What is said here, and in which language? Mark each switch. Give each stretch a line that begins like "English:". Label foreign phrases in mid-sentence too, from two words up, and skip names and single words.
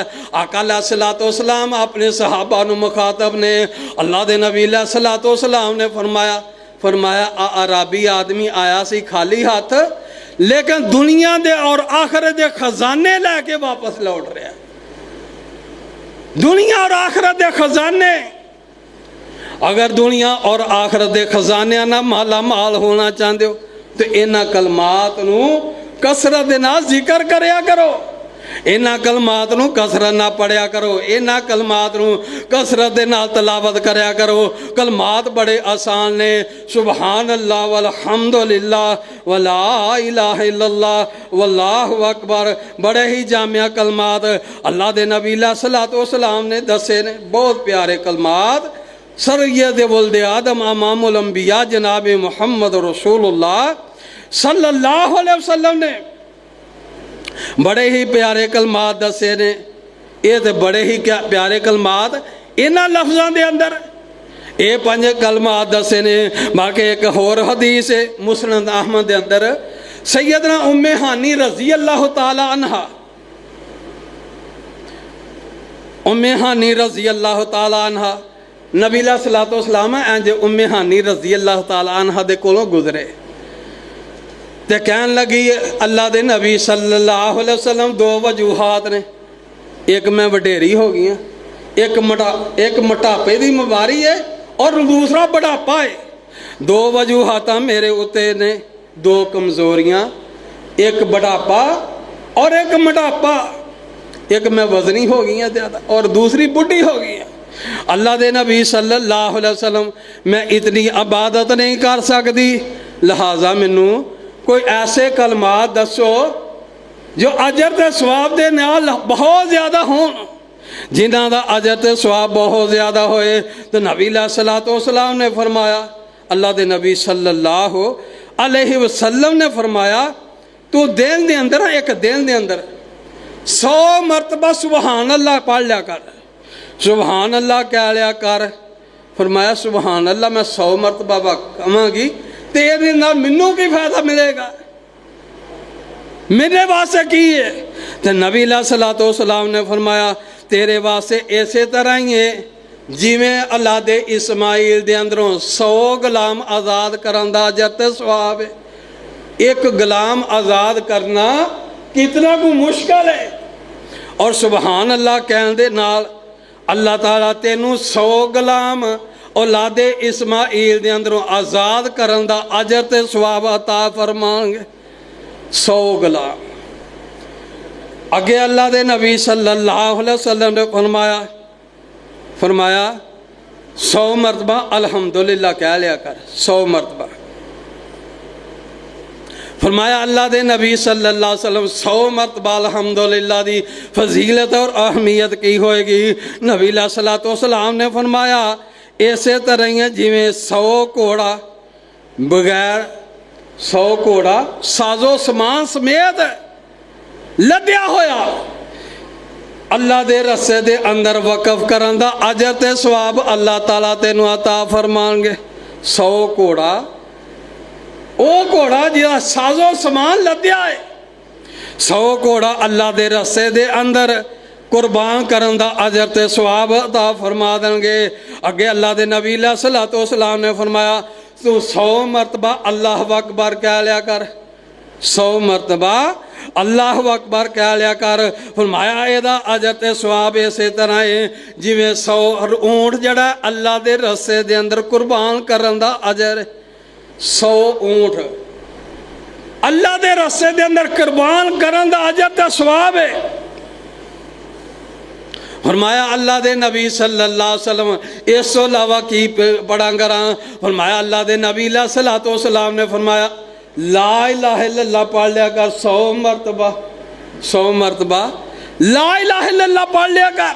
Punjabi: آقا
Arabic: علیہ الصلوۃ والسلام
Punjabi: اپنے صحابہ نو مخاطب نے، اللہ دے نبی
Arabic: علیہ الصلوۃ والسلام
Punjabi: نے فرمایا عربی آدمی آیا سی خالی ہاتھ، لیکن دنیا دے اور آخرت دے خزانے لے کے واپس لوٹ رہا ہے۔ دنیا اور آخرت دے خزانے، اگر دنیا اور آخرت دے خزانے نہ مالا مال ہونا چاہتے ہو تو انہاں کلمات نو کثرت دے نال ذکر کریا کرو، انہاں کلمات نو کثرت نہ پڑھیا کرو، انہاں کلمات نو کثرت دے نال تلاوت کریا کرو۔ کلمات بڑے آسان نے،
Arabic: سبحان اللہ والحمدللہ ولا الہ الا اللہ واللہ اکبر،
Punjabi: بڑے ہی جامع کلمات اللہ دے نبی
Arabic: علیہ الصلوۃ والسلام
Punjabi: نے دسے نے، بہت پیارے کلمات۔
Arabic: سید ولد آدم امام الانبیاء
Punjabi: جناب محمد
Arabic: رسول اللہ صلی اللہ علیہ وسلم
Punjabi: نے بڑے ہی پیارے کلمات دسے نے۔ یہ تو بڑے ہی پیارے کلمات انہاں لفظاں دے اندر یہ 5 کلمات دسے نے۔ باقی ایک اور حدیث ہے مسند احمد دے اندر، سیدنا ام ہانی
Arabic: رضی اللہ تعالی عنہا،
Punjabi: ام ہانی
Arabic: رضی اللہ تعالی عنہا،
Punjabi: نبی
Arabic: علیہ الصلوۃ والسلام
Punjabi: انج ام ہانی
Arabic: رضی اللہ تعالی عنہا
Punjabi: دے کولوں گزرے تے کہن لگی اللہ دے نبی
Arabic: صلی اللہ علیہ وسلم
Punjabi: 2 وجوہات نے، ایک میں وڈیری ہو گئی ہوں، ایک مٹاپے دی بیماری ہے اور دوسرا بڑھاپا ہے۔ 2 وجوہات میرے اتے نے، 2 کمزوریاں، ایک بڑھاپا اور ایک مٹاپا، ایک میں وزنی ہو گئی ہیں زیادہ اور دوسری بڈھی ہو گئی ہیں۔ اللہ دے نبی
Arabic: صلی اللہ علیہ وسلم
Punjabi: میں اتنی عبادت نہیں کر سکتی، لہٰذا منوں کوئی ایسے کلمات دسو جو اجر تے ثواب دے نال بہت زیادہ ہون، جنہاں دا اجر تے ثواب بہت زیادہ ہوئے۔ تو نبی
Arabic: علیہ الصلوۃ والسلام
Punjabi: نے فرمایا، اللہ دے نبی
Arabic: صلی اللہ علیہ وسلم
Punjabi: نے فرمایا تو دن دے اندر، ایک دن دے اندر 100 مرتبہ
Arabic: سبحان اللہ
Punjabi: پڑھ لیا کر،
Arabic: سبحان اللہ
Punjabi: کہہ لیا کر۔ فرمایا
Arabic: سبحان اللہ
Punjabi: میں 100 مرتبہ کہاں گی تیرے نال منوں کی فائدہ ملے گا، میرے واسطے کی ہے؟ تو نبی
Arabic: علیہ الصلوۃ والسلام
Punjabi: نے فرمایا تیرے واسطے ایسے طرح ہی ہے جویں اللہ دے اسماعیل دے اندروں 100 غلام آزاد کرن دا اجر تے ثواب ہے۔ ایک غلام آزاد کرنا کتنا کو مشکل ہے، اور
Arabic: سبحان اللہ
Punjabi: کہن دے نال اللہ تعالیٰ تینوں 100 غلام اولاد اسماعیل دے اندروں آزاد کرن دا اجر تے ثواب عطا فرمان گے۔ 100 غلام اگے اللہ دے نبی
Arabic: صلی اللہ علیہ وسلم
Punjabi: نے فرمایا 100 مرتبہ الحمدللہ کہہ لیا کر، 100 مرتبہ۔ فرمایا اللہ دے نبی
Arabic: صلی اللہ علیہ وسلم
Punjabi: 100 مرتبہ الحمدللہ دی فضیلت اور اہمیت کی ہوئے گی۔ نبی
Arabic: علیہ الصلوۃ والسلام
Punjabi: نے فرمایا ایسے طرح ہی ہے جویں 100 گھوڑا بغیر 100 گھوڑا سازو سامان سمیت لدیا ہویا اللہ دے رسے دے اندر وقف کرن دا اجر تے ثواب اللہ تعالیٰ تینوں عطا فرمان گے۔ 100 گھوڑا، او گھوڑا جہاں سازو سامان لدیا ہے، 100 گھوڑا اللہ دے رسے دے اندر قربان کرن دا اجر تے ثواب عطا فرما دیں گے۔ اگے اللہ دے نبی
Arabic: علیہ الصلوۃ والسلام
Punjabi: نے فرمایا تو 100 مرتبہ
Arabic: اللہ اکبر
Punjabi: کہہ لیا کر، 100 مرتبہ
Arabic: اللہ اکبر
Punjabi: کہہ لیا کر۔ فرمایا ایدہ اجر تے ثواب اسی طرح ہے جویں 100 اونٹ جڑا اللہ دے رسے دے اندر قربان کرن دا اجر، 100 اونٹ اللہ دے رسے دے اندر قربان کرن دا اجر تے ثواب ہے۔ فرمایا اللہ دے نبی
Arabic: صلی اللہ علیہ وسلم
Punjabi: اس تو علاوہ کی پڑھا کراں؟ فرمایا اللہ دے نبی
Arabic: علیہ الصلوۃ والسلام
Punjabi: نے فرمایا
Arabic: لا الہ الا اللہ
Punjabi: پڑھ لیا کر 100 مرتبہ، 100 مرتبہ
Arabic: لا الہ الا اللہ
Punjabi: پڑھ لیا کر۔